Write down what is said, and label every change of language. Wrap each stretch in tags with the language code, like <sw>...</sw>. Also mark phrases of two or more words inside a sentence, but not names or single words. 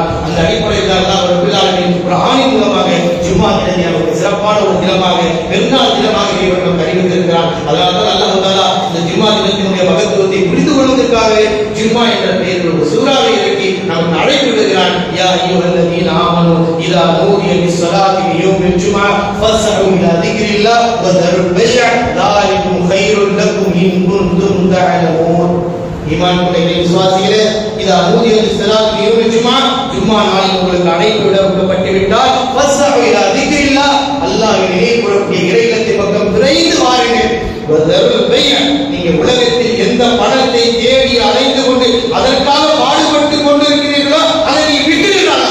<ta>அந்த அடிப்படையில் தான் அல்லாஹ்</ta> <ar>رب العالمين</ar> <ta>குர்ஆனின் மூலமாக ஜும்மா தினத்தை நமக்கு சிறப்பான ஒரு தினமாக, பெருநாள் தினமாக இறைவன் நமக்கு அறிவித்திருக்கிறார். அதனால்தான்</ta> <ar>الله تعالى</ar> <ta>இந்த ஜும்மா தினத்தினுடைய மகத்துவத்தை புரிந்து கொள்வதற்காக ஜும்மா என்ற பெயரில் ஒரு சூறாவை இறக்கி நமக்கு அழைப்பு விடுகிறார்.</ta> <ar>يا أيها الذين آمنوا إذا نودي للصلاة ليوم الجمعة فاسعوا إلى ذكر الله وذروا البيع ذلكم خير لكم إن كنتم تعلمون.</ar> <ta>ஈமான் கொண்ட விசுவாசிகளே,</ta> <ar>إذا نودي للصلاة ليوم الجمعة,</ar> <ta>ஜும்ஆ நாளில் உங்களுக்கு அழைப்பு விடப்பட்டு விட்டால்</ta> <ar>فاسعوا إلى ذكر الله,</ar> <ta>அல்லாஹ்வை நினைவுகூரக்கூடிய இறையிலத்தின் பக்கம் விரைந்து வாருங்கள்.</ta> <ar>وذروا البيع,</ar> <ta>நீங்க உலகத்தில் எந்த பணத்தை தேடி அலைந்து கொண்டு அதற்காக பாடுபட்டு கொண்டிருக்கிறீர்களோ அதை நீ விட்டுவிடலாம்.</ta>